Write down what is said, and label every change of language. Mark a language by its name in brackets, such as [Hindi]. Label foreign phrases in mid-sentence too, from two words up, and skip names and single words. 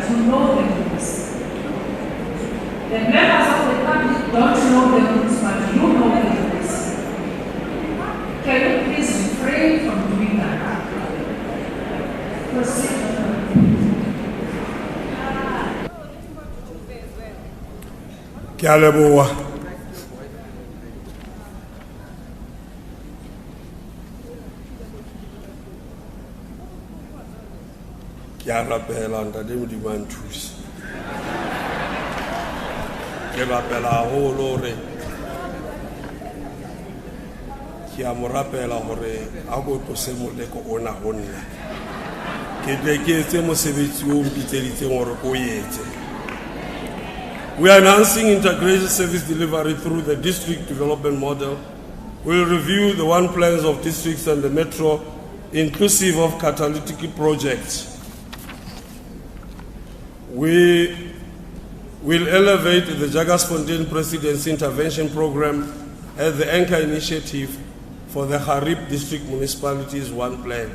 [English] You know the rules. The members of the public don't know the rules, but you know the rules. Can you please refrain from doing that? Proceed. [Southern Sotho] Ke a leboha. Ke a rapela ntate Modimo a nthusa. Ke rapela haholo hore ke a mo rapela hore a go tlose moleko ona ho nna. Ke tle ke etse mosebetsi o mpitseditseng hore o etse. [English] We are enhancing integrated service delivery through the district development model. We will review the one plans of districts and the metro, inclusive of catalytic projects. We will elevate the Jagersfontein Presidency Intervention Program as the anchor initiative for the Harib District Municipalities One Plan.